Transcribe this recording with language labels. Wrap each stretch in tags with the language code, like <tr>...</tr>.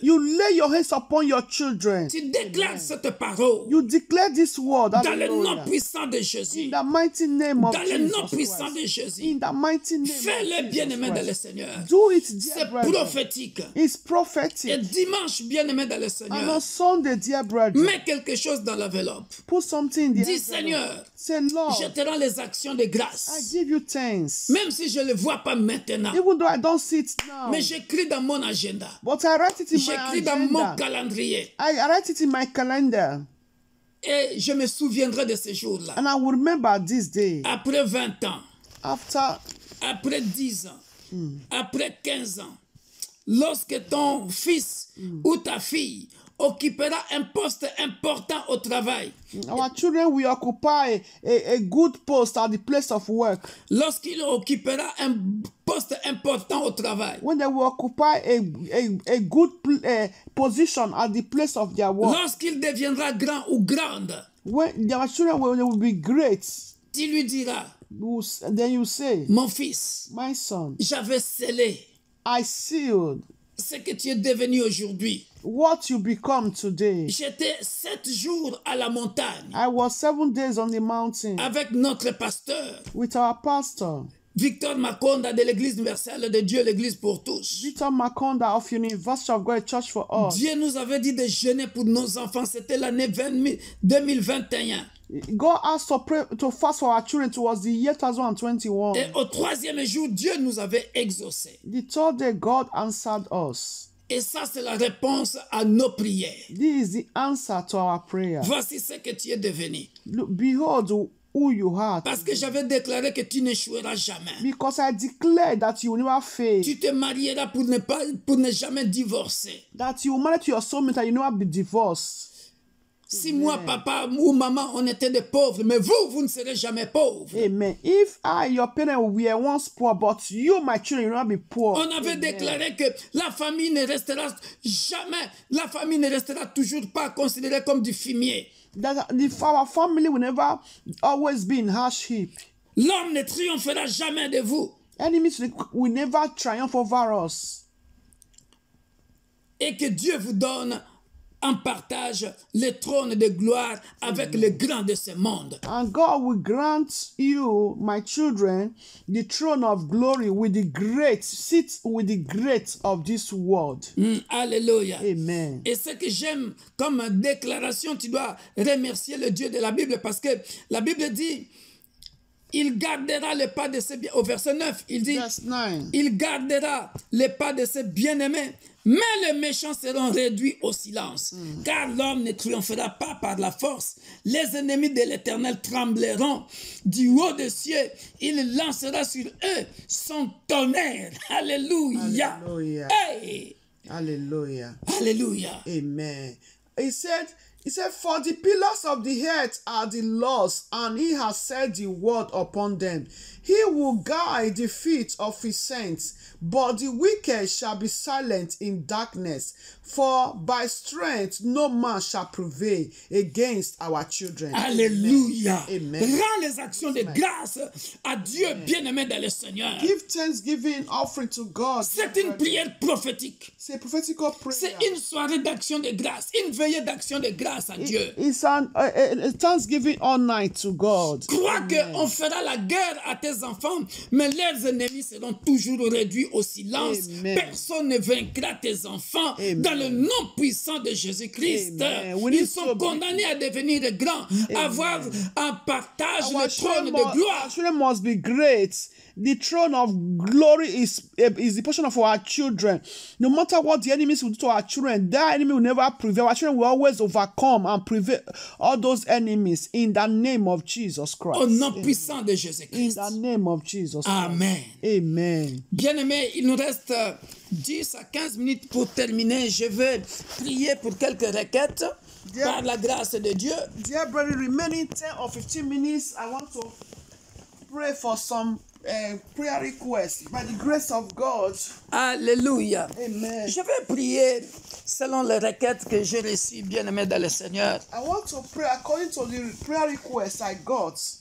<en>You lay your hands upon your children.</en> <fr>Tu déclares cette parole.</fr> <en>You declare this word.</en> <fr>Dans le nom puissant de Jésus.</fr> <en>In the mighty name of Jesus.</en> <fr>Dans le nom puissant de Jésus.</fr> <en>In the mighty name</en> <fr>Fais-le bien-aimé dans le Seigneur.</fr> <en>Do it, dear</en> <fr>C'est prophétique.</fr> <en>It's prophetic.</en> <fr>Et dimanche, bien-aimé dans le Seigneur.</fr> <en>And on Sunday, dear brother.</en> <fr>Mets quelque chose dans l'enveloppe.</fr> <en>Put something in the</en> <fr>Dis Seigneur.</fr> <en>Say, Lord,</en> <fr>je te rends les actions de grâce.</fr> <en>I give you thanks.</en> <fr>Même si je ne le vois pas maintenant.</fr> <en>Even though I don't see it now.</en> <fr>Mais j'écris dans mon agenda.</fr> <en>But I write it in my agenda.</en> <fr>J'écris dans mon calendrier.</fr> <en>I write it in my calendar.</en> <fr>Et je me souviendrai de ce jour-là.</fr> <en>And I will remember this day.</en> <fr>Après 20 ans. Après 10 ans. Après 15 ans. Lorsque ton fils ou ta fille occupera un poste important au travail.</fr> <en>Our children will occupy a good post at the place of work.</en> <fr>Lorsqu'il occupera un poste important au travail.</fr> <en>When they will occupy a good position at the place of their work.</en> <fr>Lorsqu'il deviendra grand ou grande.</fr> <en>When their children will be great.</en> <fr>Tu lui diras.</fr> <en>Then you say,</en> <fr>mon fils,</fr> <en>my son,</en> <fr>j'avais scellé.</fr> <en>I sealed</en> <fr>ce que tu es devenu aujourd'hui.</fr> <en>What you become today.</en> <fr>J'étais 7 jours à la montagne.</fr> <en>I was 7 days on the mountain.</en> <fr>Avec notre pasteur.</fr> <en>With our pastor.</en> <fr>Victor Makonda de l'Église universelle de Dieu, l'Église pour tous.</fr> <en>Victor Makonda of University of God Church for All.</en> <fr>Dieu nous avait dit de jeûner pour nos enfants. C'était l'année 2021.</fr> <en>God asked to fast for our children towards the year 2021.</en> <fr>Et au 3e jour, Dieu nous avait exaucés.</fr> <en>The 3rd day, God answered us.</en> <fr>Et ça, c'est la réponse à nos prières.</fr> <en>This is the answer to our prayer.</en> <fr>Voici ce que tu es devenu.</fr> <en>Look, behold who you are.</en> <fr>Parce que j'avais déclaré que tu n'échoueras jamais.</fr> <en>Because I declared that you will never fail.</en> <fr>Tu te marieras pour ne jamais divorcer.</fr> <en>That you will marry to your soulmate and you will never be divorced.</en> <fr>Si moi, papa ou maman, on était des pauvres, mais vous ne serez jamais pauvres. Amen.</fr> <en>If your parents were once poor, but you, my children, you will not be poor.</en> <fr>On avait déclaré que la famille ne restera toujours pas considérée comme du fumier.</fr> <en>That our family will never always be in harsh heap.</en> <fr>L'homme ne triomphera jamais de vous.</fr> <en>Enemies will never triumph over us.</en> <fr>Et que Dieu vous donne en partage le trône de gloire avec les grands de ce monde.</fr> <en>And God will grant you, my children, the throne of glory with the great, sit with the great of this world.</en> <fr>Alléluia. Amen. Et ce que j'aime comme déclaration, tu dois remercier le Dieu de la Bible parce que la Bible dit, il gardera les pas de ses bien. Au verset 9, il dit, il gardera les pas de ses bien-aimés. Mais les méchants seront réduits au silence, car l'homme ne triomphera pas par la force. Les ennemis de l'Éternel trembleront du haut des cieux. Il lancera sur eux son tonnerre. Alléluia.</fr> <en>Hallelujah. Hey. Hallelujah. Hallelujah. Amen. He said, for the pillars of the earth are the laws, and he has set the word upon them. He will guide the feet of his saints, but the wicked shall be silent in darkness. For by strength no man shall prevail against our children.</en> <fr>Alléluia. Amen. Rends les actions de grâce à Dieu bien-aimé dans le Seigneur.</fr> <en>Give thanksgiving offering to God.</en> <fr>C'est une prière prophétique.</fr> <en>C'est a prophetical prayer.</en> <fr>C'est une soirée d'action de grâce, une veillée d'action de grâce. grâce à Dieu.</fr> <en>It's a thanksgiving all night to God.</en> <fr>Crois qu'on fera la guerre à tes enfants, mais leurs ennemis seront toujours réduits au silence. Amen. Personne ne vaincra tes enfants dans le nom puissant de Jésus-Christ. Ils sont condamnés à devenir grands, à avoir un partage le trône de gloire.</fr> <en>Our children must be great. The throne of glory is the portion of our children. No matter what the enemies will do to our children, that enemy will never prevail. Our children will always overcome and prevail all those enemies in the name of Jesus Christ.</en> <fr>Au nom puissant de</fr> <en>In</en> <fr>Jésus-Christ.</fr> <en>the name of Jesus Christ. Amen. Amen.</en> <fr>Bien-aimés, il nous reste 10 à 15 minutes pour terminer. Je vais prier pour quelques requêtes par la grâce de Dieu.</fr> <en>Dear brother, remaining 10 or 15 minutes, I want to pray for some prayer requests by the grace of God.</en> <fr>Alléluia. Amen. Je vais prier selon les requêtes que j'ai reçues, bien-aimés dans le Seigneur.</fr> <en>I want to pray according to the prayer requests I got.</en>